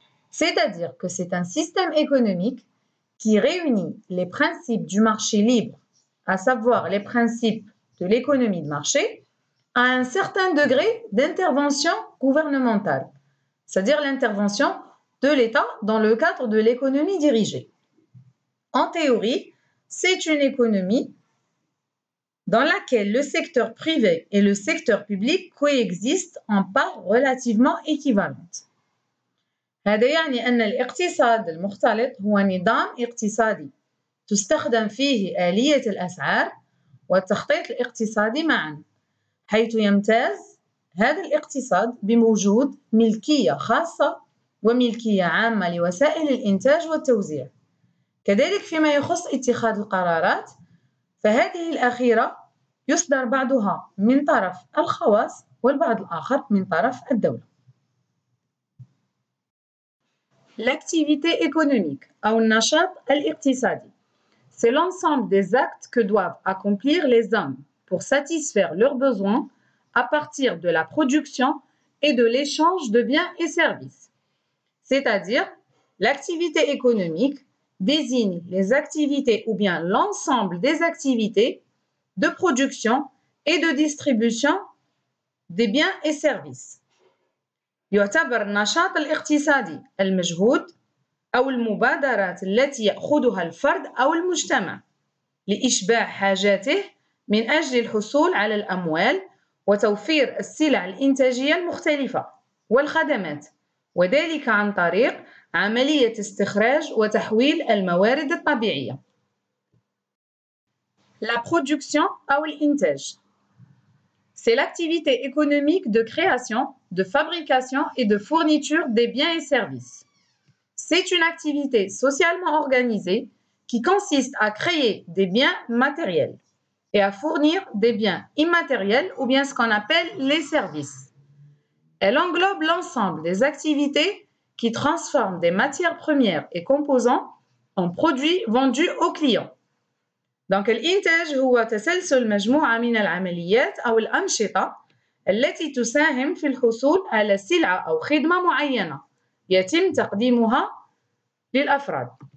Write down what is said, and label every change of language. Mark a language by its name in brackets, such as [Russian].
[French] C'est-à-dire que c'est un système économique qui réunit les principes du marché libre, à savoir les principes de l'économie de marché, à un certain degré d'intervention gouvernementale, c'est-à-dire l'intervention de l'État dans le cadre de l'économie dirigée. En théorie, c'est une économie dans laquelle le secteur privé et le secteur public coexistent en parts relativement équivalentes. [Arabic] هذا يعني أن الاقتصاد المختلط هو نظام اقتصادي تستخدم فيه آلية الأسعار والتخطيط الاقتصادي معا، حيث يمتاز هذا الاقتصاد بوجود ملكية خاصة وملكية عامة لوسائل الإنتاج والتوزيع. كذلك فيما يخص اتخاذ القرارات فهذه الأخيرة يصدر بعضها من طرف الخواص والبعض الآخر من طرف الدولة. [French] L'activité économique [Arabic] أو النشاط الاقتصادي, [French] c'est l'ensemble des actes que doivent accomplir les hommes pour satisfaire leurs besoins à partir de la production et de l'échange de biens et services. C'est-à-dire, l'activité économique désigne les activités ou bien l'ensemble des activités de production et de distribution des biens et services. [Arabic] يعتبر النشاط الاقتصادي المجهود أو المبادرات التي يأخذها الفرد أو المجتمع لإشباع حاجاته من أجل الحصول على الأموال وتوفير السلع الإنتاجية المختلفة والخدمات، وذلك عن طريق عملية استخراج وتحويل الموارد الطبيعية. [French] La production [Arabic] أو الإنتاج, [French] c'est l'activité économique de création, de fabrication et de fourniture des biens et services. C'est une activité socialement organisée qui consiste à créer des biens matériels et à fournir des biens immatériels ou bien ce qu'on appelle les services. Elle englobe l'ensemble des activités qui transforment des matières premières et composants en produits vendus aux clients. Donc, [Arabic] الإنتاج هو تسلسل مجموعة من العمليات أو الأنشطة التي تساهم في الحصول على سلعة أو خدمة معينة يتم تقديمها للأفراد.